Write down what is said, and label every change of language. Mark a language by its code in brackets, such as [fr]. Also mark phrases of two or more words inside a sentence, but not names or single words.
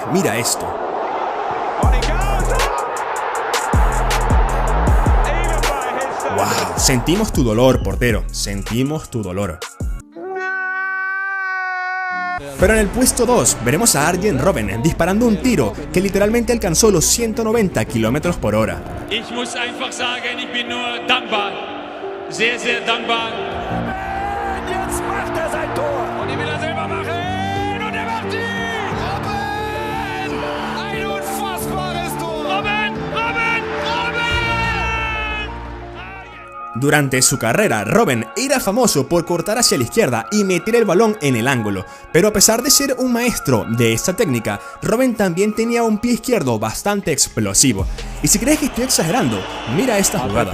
[es] Mira esto. ¡Wow! Sentimos tu dolor, portero. Sentimos tu dolor. Pero en el puesto 2 veremos a Arjen Robben disparando un tiro que literalmente alcanzó los 190 km/h. [de] Ich muss einfach sagen, ich bin nur dankbar. Sehr, sehr dankbar. Jetzt macht sein Tor. Und die will selber machen. Und macht die. Robben! Ein unfassbares Tor. Robben! Robben! Robben! [es] Durante su carrera, Robben era famoso por cortar hacia la izquierda y meter el balón en el ángulo, pero a pesar de ser un maestro de esta técnica, Robben también tenía un pie izquierdo bastante explosivo. Y si crees que estoy exagerando, mira esta jugada.